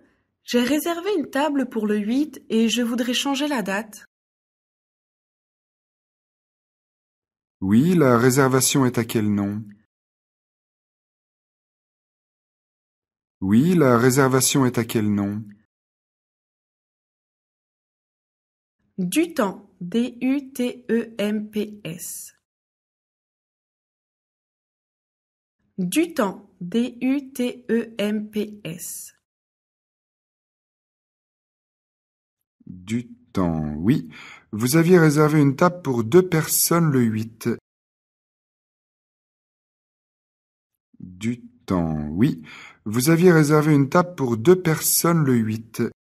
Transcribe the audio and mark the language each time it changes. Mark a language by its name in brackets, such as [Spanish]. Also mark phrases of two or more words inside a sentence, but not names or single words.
[French] J'ai réservé une table pour le 8 et je voudrais changer la date. Oui, la réservation est à quel nom? Oui, la réservation est à quel nom? Dutemps, D-U-T-E-M-P-S. Dutemps, D-U-T-E-M-P-S. Du temps, oui. Vous aviez réservé une table pour 2 personnes le 8. Du temps, oui. Vous aviez réservé une table pour 2 personnes le 8.